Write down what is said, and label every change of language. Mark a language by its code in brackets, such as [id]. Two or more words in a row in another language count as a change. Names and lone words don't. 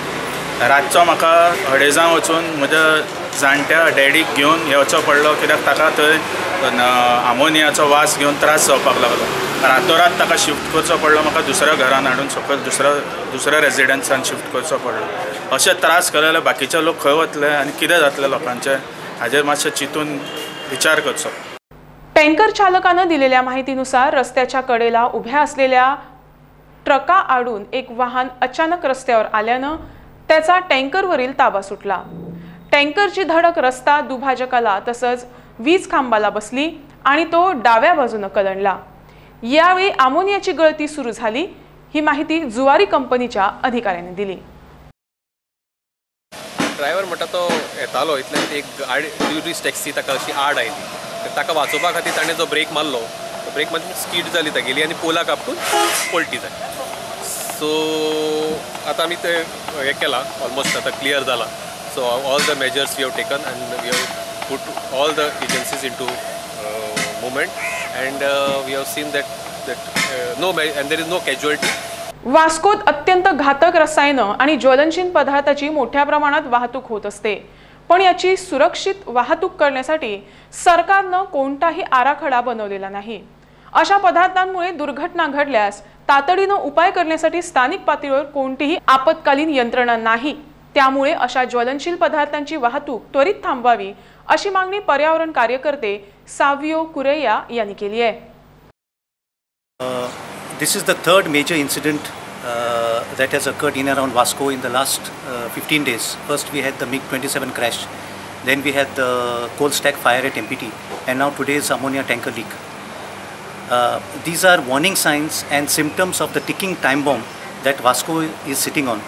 [kok] रातचो म्हाका हडेजां वचून म्हज्या जाणट्या डॅडीक घेवन येवचो पडलो, कित्याक ताका थंय आमोनियाचो वास घेवन त्रास जावपाक लागलो। रातोरात ताका शिफ्ट करचो पडलो, म्हाका दुसऱ्या घरान हाडून सकयल दुसऱ्या रेजिडेंसान शिफ्ट करचो पडलो। अशें त्रास केलेले बाकीचे लोक खंय वतले आनी कितें जातलें लोकांचें हाजेर मातशें चिंतून विचार करचो। [mr] टँकर चालकानं दिलेल्या माहितीनुसार रस्त्याच्या कडेला उभ्या असलेल्या ट्रका आडून एक वाहन अचानक रस्त्यावर आल्यानं त्याचा टँकरवरील ताबा सुटला। टँकरची धडक रस्ता दुभाजकाला तसंच वीज खांबाला बसली आणि तो डाव्या बाजूने कलंडला। यावेळी अमोनियाची गळती सुरू झाली, ही माहिती जुवारी कंपनीच्या अधिकाऱ्यांनी दिली। [kok] ड्रायव्हर म्हणटा तो येतालो इतल्यान एक [en] tourist taxi [kok] ताका अशी आड आयली, ताका वाचोवपा खातीर ताणें जो ब्रेक मारलो, तो ब्रेक मारून स्कीड जाली तागेली आनी पोलाक आपटून पलटी जाली। सो आतां आमी ते हें केलां, ऑलमोस्ट आतां क्लियर जाला। [en] So all the measures we have taken and we have put all the agencies into movement and we have seen that no and there is no casualty. [mr] वास्कोत अत्यंत घातक रसायनं आणि ज्वलनशील पदार्थाची मोठ्या प्रमाणात वाहतूक होत असते, पण याची सुरक्षित वाहतूक करण्यासाठी सरकारनं कोणताही आराखडा बनवलेला नाही। अशा पदार्थांमुळे दुर्घटना घडल्यास तातडीनं उपाय करण्यासाठी स्थानिक पातळीवर कोणतीही आपत्कालीन यंत्रणा नाही। त्यामुळे अशा ज्वलनशील पदार्थांची वाहतूक त्वरित थांबवावी अशी मागणी पर्यावरण कार्यकर्ते सावियो कुरेया यांनी केली आहे। [en] This is the third major incident that has occurred in around Vasco in the last 15 days. First we had the MiG-27 crash, then we had the coal stack fire at MPT, and now today's ammonia tanker leak. These are warning signs and symptoms of the ticking time bomb that Vasco is sitting on.